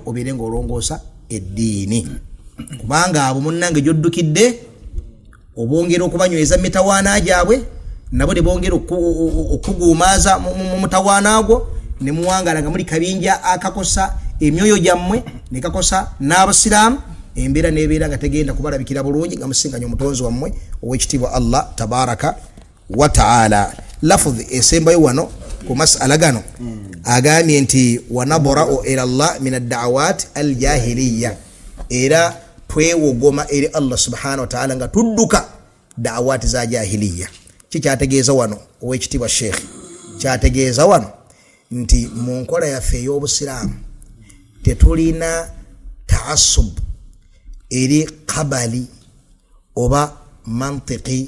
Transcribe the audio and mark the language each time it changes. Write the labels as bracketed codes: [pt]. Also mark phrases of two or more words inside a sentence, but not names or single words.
[lg] obeere ng'olongoosa eddiini kubanga abo munnange gy'oddukidde obongera okubanyweza mu mitawaana gyabwe nabo ne bongera okuguumaaza mu mutawaana gwo ne muwangala nga muli kabinja akakosa emyoyo gyammwe ne kakosa n'abasiraamu embeera n'ebeera nga tegenda kubalabikira bulungi nga musinganya omutonzi wammwe ow'ekitiibwa Allah [ar] تبارك وتعالى. [lg] Lafudhi esembayo wano ku masala gano agambye nti [ar] ونبرأ إلى الله من الدعوات الجاهلية, [lg] era twewogoma eri Allah [ar] سبحانه وتعالى [lg] nga tudduka da'awat za jahiliyya. Kikyategeeza wano ow'ekitiibwa Sheikh kyategeeza wano nti mu nkola yaffe ey'obusiraamu tetulina ta'assub eri qabali oba mantiki